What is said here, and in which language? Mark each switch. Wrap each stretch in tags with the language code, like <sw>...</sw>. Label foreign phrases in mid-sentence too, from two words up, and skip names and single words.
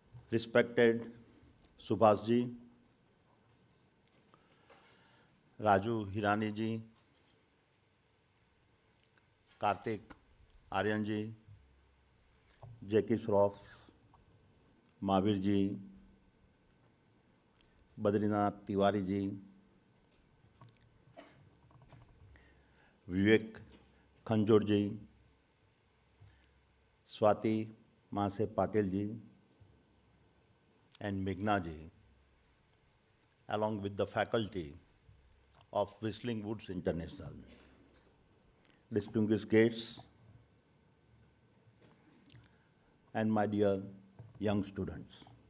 <en>respected Subhash ji, Raju Hirani ji, Kartik Aryan ji, Jackie Shroff, Mahavir ji, Badrinath Tiwari ji, Vivek Khanjor ji, Swati Mahase Patel ji, and Meghna ji, along with the faculty of Whistling Woods International. Distinguished guests and my dear young students.</en>